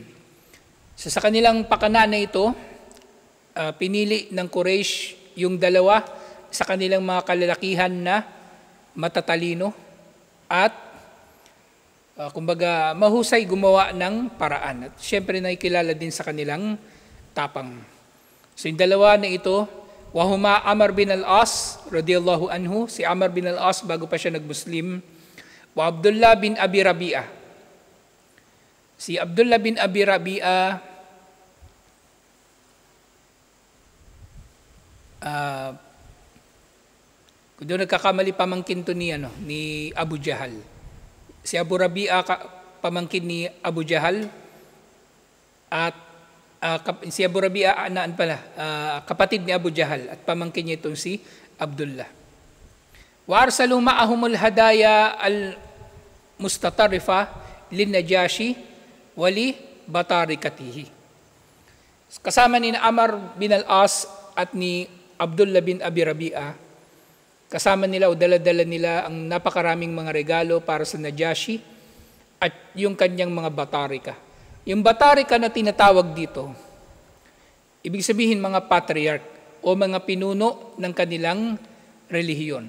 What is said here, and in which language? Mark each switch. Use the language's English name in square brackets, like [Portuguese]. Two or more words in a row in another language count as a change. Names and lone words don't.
[Filipino] So sa kanilang pakana na ito, pinili ng Quraysh yung dalawa sa kanilang mga kalalakihan na matatalino at kumbaga mahusay gumawa ng paraan. At syempre nakikilala din sa kanilang tapang. So yung dalawa na ito, [Arabic] وهما عمرو بن العاص رضي الله عنه, [Filipino] si Amr bin al-As bago pa siya nag-Muslim, wa Abdullah bin Abi Rabi'ah. Si Abdullah bin Abi Rabi'ah doon nagkakamali pamangkin to ni Abu Jahal. Si Abu Rabi'ah pamangkin ni Abu Jahal at si Abu Rabi'ah kapatid ni Abu Jahal at pamangkin niya itong si Abdullah. [Arabic] وأرسلوا معهما الهدايا المستطرفة للنجاشي ولبطارقته. [Filipino] Kasama ni Amr bin al-As at ni Abdullah bin Abi Rabi'ah, kasama nila o dala-dala nila ang napakaraming mga regalo para sa Najashi at yung kanyang mga batarika. Yung batarika na tinatawag dito, ibig sabihin mga patriarch o mga pinuno ng kanilang relihiyon.